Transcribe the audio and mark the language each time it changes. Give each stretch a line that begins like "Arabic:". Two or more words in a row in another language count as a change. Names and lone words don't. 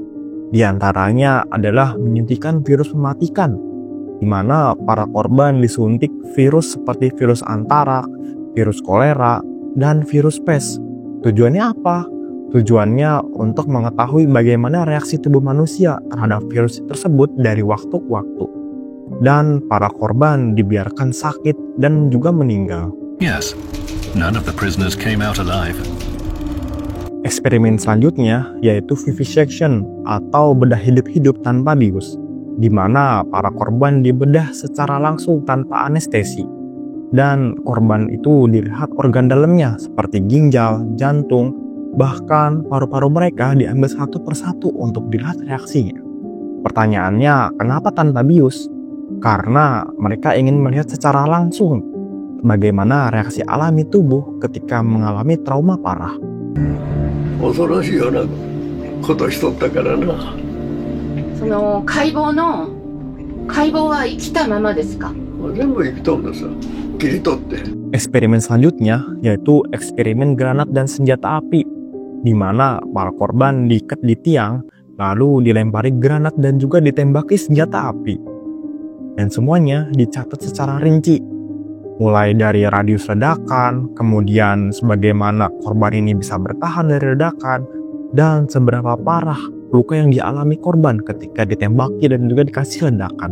Indonesian: Di antaranya adalah menyuntikkan virus mematikan, di mana para korban disuntik virus seperti virus antraks, virus kolera, dan virus pes. Tujuannya apa? Tujuannya untuk mengetahui bagaimana reaksi tubuh manusia terhadap virus tersebut dari waktu ke waktu. Dan para korban dibiarkan sakit dan juga meninggal.
English: Yes, none of the prisoners came out alive.
Indonesian: Eksperimen selanjutnya yaitu vivisection atau bedah hidup-hidup tanpa bius, di mana para korban dibedah secara langsung tanpa anestesi. Dan korban itu dilihat organ dalamnya seperti ginjal, jantung, bahkan paru-paru mereka diambil satu persatu untuk dilihat reaksinya. Pertanyaannya, kenapa tanpa bius? Karena mereka ingin melihat secara langsung bagaimana reaksi alami tubuh ketika mengalami trauma parah.
Japanese: 恐ろしいようなことしとったからな。その解剖は生きたままですか？全部生きとんださ。切り取って。
Indonesian: Eksperimen selanjutnya yaitu eksperimen granat dan senjata api, di mana para korban diikat di tiang lalu dilempari granat dan juga ditembaki senjata api. Dan semuanya dicatat secara rinci, mulai dari radius ledakan, kemudian sebagaimana korban ini bisa bertahan dari ledakan, dan seberapa parah luka yang dialami korban ketika ditembaki dan juga dikasih ledakan.